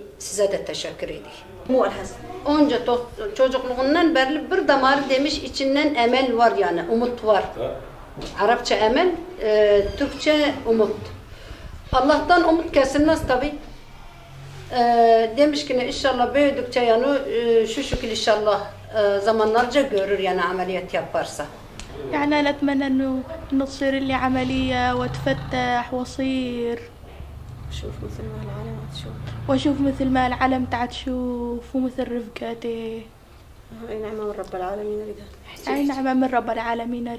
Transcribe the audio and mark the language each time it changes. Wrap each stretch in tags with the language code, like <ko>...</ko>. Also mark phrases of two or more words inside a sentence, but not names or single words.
<tr>Size de teşekkür edeyim. Onca çocukluğundan beri bir damar demiş içinden emel var yani umut var. Arapça emel, Türkçe umut. Allah'tan umut kesilmez tabi. Demiş ki inşallah büyüdükçe yani şu şekil inşallah zamanlarca görür yani ameliyat yaparsa.</tr> <ar>يعني أنا أتمنى إنه تصير لي عملية وأتفتح وأصير وأشوف مثل ما العالم تشوف ومثل رفقاتي. أي نعمة من رب العالمين أريدها. أي نعمة من رب العالمين أريدها.</ar>